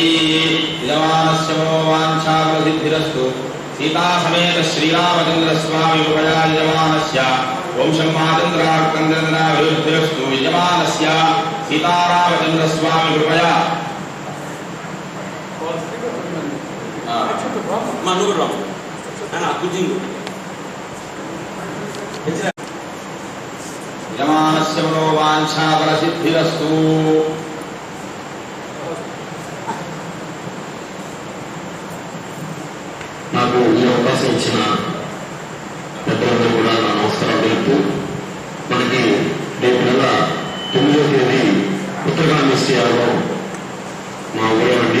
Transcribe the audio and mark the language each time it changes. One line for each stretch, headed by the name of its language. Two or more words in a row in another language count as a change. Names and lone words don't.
Sanskrit: यजमानस्य मनोवाञ्छाप्रसिद्धिरस्तु सीता समेत श्रीरामचन्द्रस्वामी कृपया यजमानस्य वंशं माचन्द्रार्कन्द्रनाभिवृद्धिरस्तु यजमानस्य सीतारामचन्द्रस्वामी कृपया यजमानस्य मनोवाञ्छाफलसिद्धिरस्तु।
Telugu: నాకు ఈ అవకాశం ఇచ్చిన పెద్దలందరూ కూడా నా నమస్కారం తెలుపుతూ, మనకి రేపు నెల 9వ తేదీ ఉత్తరగామిష్టి యాగం మా ఊరండి.